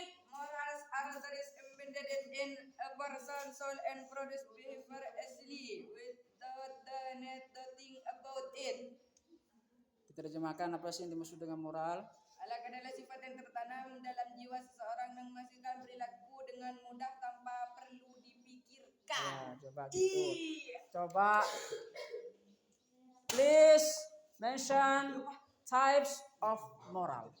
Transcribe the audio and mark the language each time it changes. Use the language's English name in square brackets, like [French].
[English] Morals are values embedded in a person's soul and produce behavior easily without the need to think about it. [Indonesian] Diterjemahkan apa sih yang dimaksud dengan moral? Akhlak adalah sifat yang tertanam dalam jiwa seseorang yang menghasilkan perilaku dengan mudah tanpa perlu dipikirkan. Ya, coba gitu. Coba [English] please mention types of moral.